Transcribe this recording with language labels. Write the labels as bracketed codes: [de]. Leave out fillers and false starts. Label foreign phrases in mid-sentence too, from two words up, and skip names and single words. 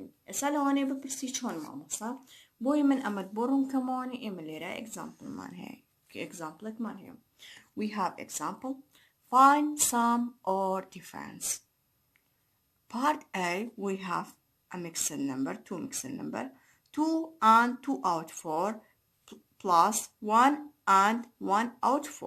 [ckb] ئێستا لەوانەیە بپرسی چۆن مامۆستا بۆی من ئەمەت بۆ ڕوونکەمەوانی ئێمە لێرە ئێگزامپڵمان هەیە کە ئێگزامپڵێکمان هەیە. [en] We have example. Find sum or difference. Part A, we have a mixed number, two mixed number, 2 and 2/4 plus 1 and 1/4.